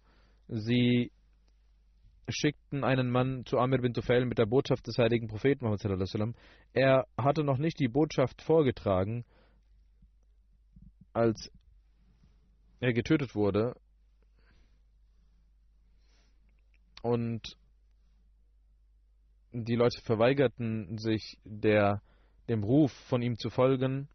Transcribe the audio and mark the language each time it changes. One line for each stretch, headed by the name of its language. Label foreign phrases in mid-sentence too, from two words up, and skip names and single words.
German: Sie schickten einen Mann zu Amir bin Tufail mit der Botschaft des heiligen Propheten Muhammad
Arabic: صلى الله عليه وسلم.
German: Er hatte noch nicht die Botschaft vorgetragen, als er getötet wurde, und die Leute verweigerten sich, dem Ruf von ihm zu folgen.